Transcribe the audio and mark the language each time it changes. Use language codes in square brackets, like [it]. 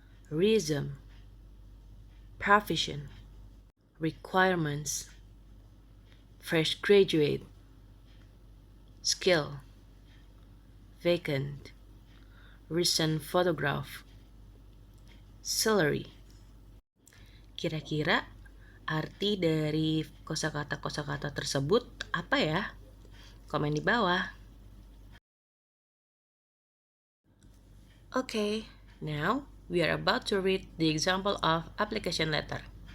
[en] reason, profession, requirements, fresh graduate, skill, vacant, recent photograph, salary. [id] Kira-kira arti dari kosakata-kosakata tersebut apa ya? Komen di bawah. [en] Okay, now we are about to read the example of application letter.